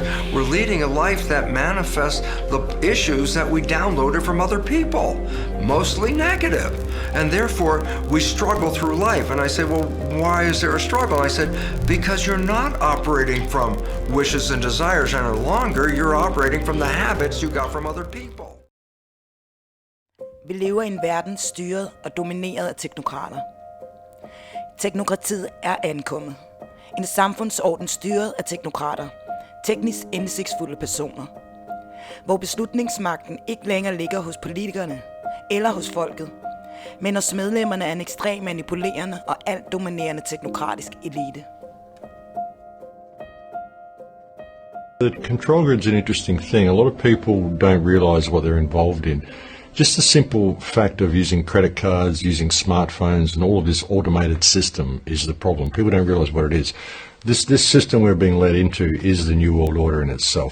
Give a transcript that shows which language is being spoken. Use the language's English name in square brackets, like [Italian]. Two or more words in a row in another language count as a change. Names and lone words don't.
[English] We're leading a life that manifests the issues that we downloaded from other people. mostly negative. And therefore, we struggle through life. And I say, well, why is there a struggle? I said, because you're not operating from wishes and desires any longer. You're operating from the habits you got from other people. [Danish] Vi lever i en verden styret og domineret af teknokrater. Teknokratiet er ankommet. En samfundsorden styret af teknokrater. Teknisk indsigtsfulde personer. Hvor beslutningsmagten ikke længere ligger hos politikerne eller hos folket, men hos medlemmerne af en ekstrem manipulerende og alt dominerende teknokratisk elite. [English] The control grid's an interesting thing. A lot of people don't realise what they're involved in. Just the simple fact of using credit cards, using smartphones and all of this automated system is the problem. People don't realise what it is. This system we're being led into is the New World Order in itself.